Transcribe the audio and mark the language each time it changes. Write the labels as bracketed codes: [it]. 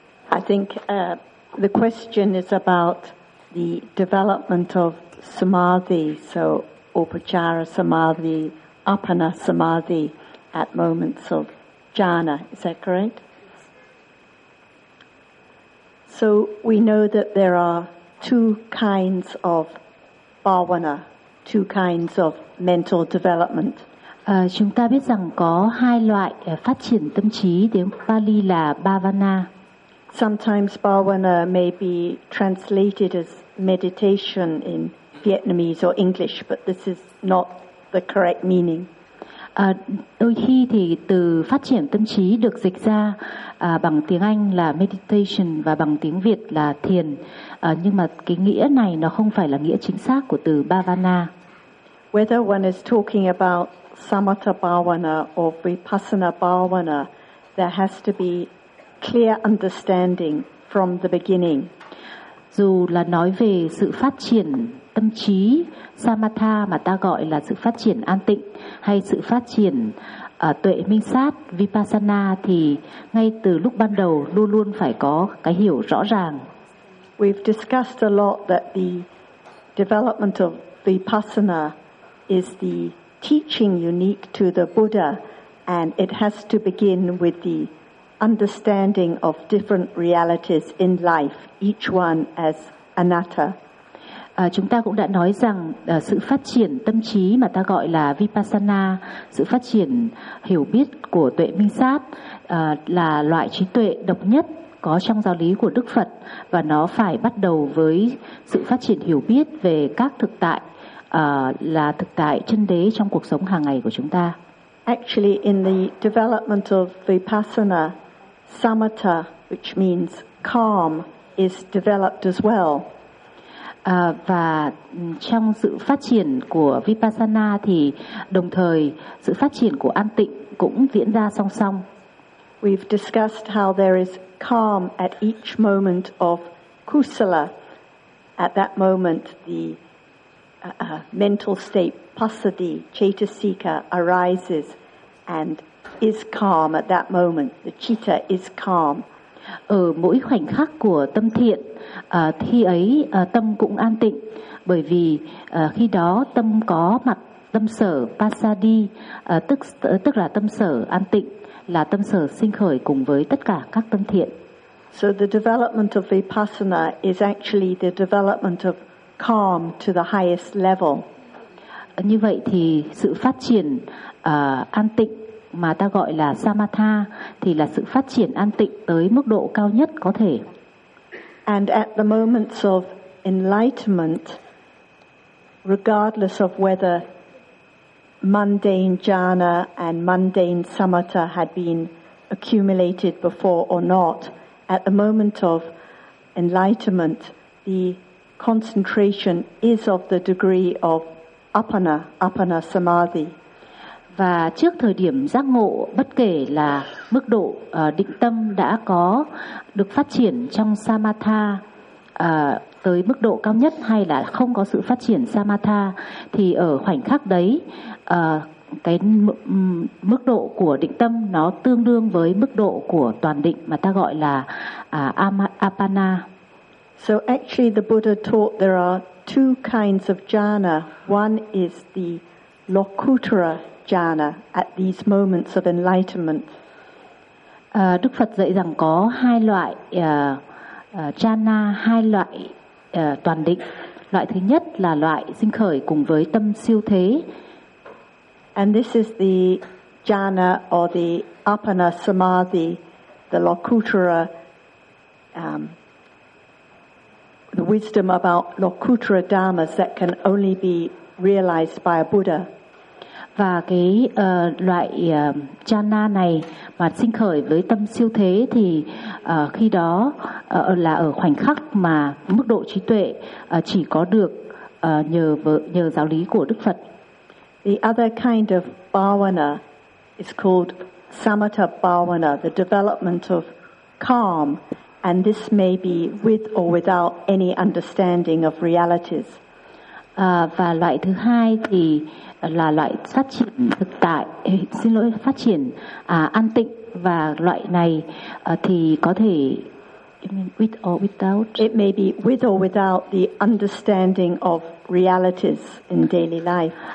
[en] I think the question is about the development of samadhi, so upachara samadhi, apana samadhi at moments of jhana, is that correct? So we know that there are two kinds of bhavana, two kinds of mental development. [vi] Chúng ta biết rằng có hai loại phát triển tâm trí, tiếng Pali là bhavana. [en] Sometimes bhavana may be translated as meditation in Vietnamese or English, but this is not the correct meaning. [vi] Đôi khi thì từ phát triển tâm trí được dịch ra bằng tiếng Anh là meditation và bằng tiếng Việt là thiền. Nhưng mà cái nghĩa này nó không phải là nghĩa chính xác của từ bhavana. [en] Whether one is talking about samatha bhavana or vipassana bhavana, there has to be clear understanding from the beginning. [vi] Dù là nói về sự phát triển tâm trí samatha mà ta gọi là sự phát triển an tịnh hay sự phát triển tuệ minh sát vipassana thì ngay từ lúc ban đầu luôn luôn phải có cái hiểu rõ ràng. [en] We've discussed a lot that the development of vipassana is the teaching unique to the Buddha, and it has to begin with the understanding of different realities in life, each one as anatta. [vi] Chúng ta cũng đã nói rằng sự phát triển tâm trí mà ta gọi là vipassana, sự phát triển hiểu biết của tuệ minh sát là loại trí tuệ độc nhất có trong giáo lý của Đức Phật, và nó phải bắt đầu với sự phát triển hiểu biết về các thực tại là thực tại chân đế trong cuộc sống hàng ngày của chúng ta. [en] Actually, in the development of vipassana, samatha, which means calm, is developed as well. [vi] Và trong sự phát triển của vipassana thì đồng thời sự phát triển của an tịnh cũng diễn ra song song. [en] We've discussed how there is calm at each moment of kusala. At that moment, the mental state pasadi, chaitasika arises, and is calm at that moment. The citta is calm. [vi] Ở mỗi khoảnh khắc của tâm thiện, khi ấy tâm cũng an tịnh, bởi vì khi đó tâm có mặt tâm sở pasadi, tức là tâm sở an tịnh, là tâm sở sinh khởi cùng với tất cả các tâm thiện. [en] So the development of vipassana is actually the development of calm to the highest level. [vi] Như vậy thì sự phát triển an tịnh mà ta gọi là samatha thì là sự phát triển an tịnh tới mức độ cao nhất có thể. [en] And at the moments of enlightenment, regardless of whether mundane jhana and mundane samatha had been accumulated before or not, at the moment of enlightenment, the concentration is of the degree of apana, apana samadhi. [vi] Và trước thời điểm giác ngộ, bất kể là mức độ định tâm đã có được phát triển trong samatha tới mức độ cao nhất hay là không có sự phát triển samatha, thì ở khoảnh khắc đấy cái mức độ của định tâm nó tương đương với mức độ của toàn định mà ta gọi là apana. [en] So actually the Buddha taught there are two kinds of jhana. One is the Lokuttara jhana at these moments of enlightenment. [vi] Đức Phật dạy rằng có hai loại jhana, hai loại toàn định. Loại thứ nhất là loại sinh khởi cùng với tâm siêu thế. [en] And this is the jhana or the apana samadhi, the Lokuttara, the wisdom about Lokuttara dhammas that can only be realized by a Buddha. [vi] Và cái loại jhana này mà sinh khởi với tâm siêu thế thì khi đó là ở khoảnh khắc mà mức độ trí tuệ chỉ có được nhờ giáo lý của Đức Phật. [en] The other kind of bhavana is called samatha bhavana, the development of calm, and this may be with or without any understanding of realities. [vi] Và loại thứ hai thì là loại phát triển thực tại, xin lỗi, phát triển an tịnh, và loại này thì có thể [en] with or without. It may be with or without the understanding of realities in daily life.